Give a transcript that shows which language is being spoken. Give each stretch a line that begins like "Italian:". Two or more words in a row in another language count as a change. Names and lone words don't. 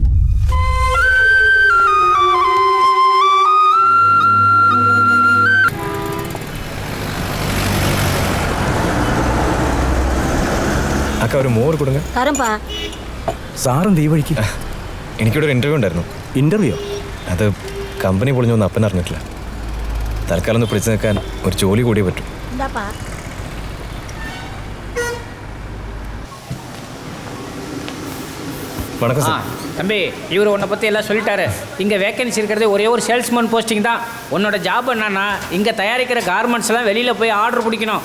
Tamil: அக்கா ஒரு மோர் கொடுங்க.
Malayalam: സാറും തീ വഴിക്ക്. എനിക്കിവിടെ ഒരു ഇൻ്റർവ്യൂ ഉണ്ടായിരുന്നു. ഇന്റർവ്യൂ? അത് കമ്പനി പൊളിഞ്ഞൊന്നും അപ്പൻ അറിഞ്ഞിട്ടില്ല. തൽക്കാലം ഒന്ന് പിടിച്ചു നിൽക്കാൻ ഒരു ജോലി കൂടിയേ പറ്റും.
Tamil: வணக்கம் சார். தம்பி, இவர் உன்னை பற்றி எல்லாம் சொல்லிட்டாரு. இங்கே வேக்கன்சி இருக்கிறது ஒரே ஒரு
English: salesman posting
Tamil: தான். உன்னோட ஜாப் என்னன்னா இங்கே தயாரிக்கிற கார்மெண்ட்ஸ் எல்லாம் வெளியில் போய் ஆர்டர் பிடிக்கணும்.